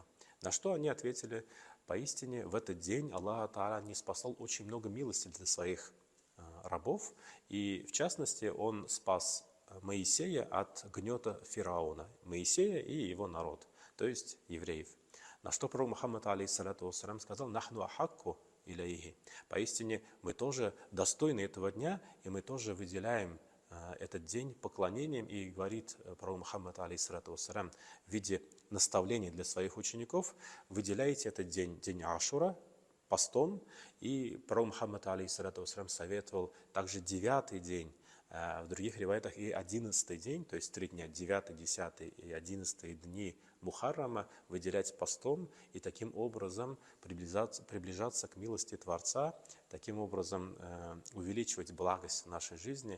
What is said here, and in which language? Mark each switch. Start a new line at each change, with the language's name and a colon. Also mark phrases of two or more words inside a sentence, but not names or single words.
Russian: На что они ответили: поистине в этот день Аллах Та'аля не спасал очень много милости для своих рабов, и в частности он спас Моисея от гнета Фирауна, Моисея и его народ, то есть евреев. На что пророк Мухаммад,
Arabic: عليه الصلاة والسلام,
Russian: сказал:
Arabic: «نحن أحق إليه».
Russian: Поистине мы тоже достойны этого дня, и мы тоже выделяем этот день поклонением. И говорит пророк Мухаммад,
Arabic: عليه الصلاة والسلام,
Russian: в виде наставления для своих учеников: выделяйте этот день, день Ашура, постом. И пророк Мухаммад,
Arabic: عليه الصلاة والسلام,
Russian: советовал также 9-й день, в других риваятах и 11-й день, то есть 3 дня, 9, 10 и 11 дни Мухаррама выделять постом и таким образом приближаться к милости Творца, таким образом увеличивать благость в нашей жизни.